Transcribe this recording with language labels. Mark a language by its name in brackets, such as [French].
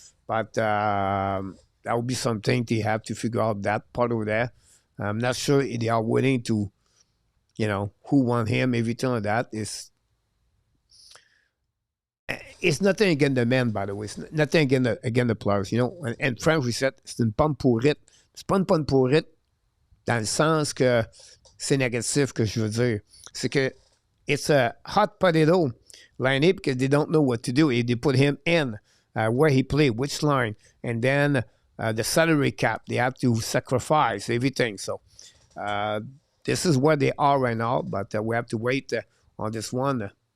[English] But that will be something they have to figure out that part over there. I'm not sure if they are willing to, who want him, everything like that. It's nothing against the men, by the way. It's nothing against the players, And French, we said, [French] c'est une pomme pourrite. C'est pas une pomme pourrite dans le sens que c'est négatif que je veux dire. C'est que [English] it's a hot potato line because they don't know what to do. If they put him in where he played, which line, and then the salary cap, they have to sacrifice everything. So this is where they are right now, but we have to wait on this one.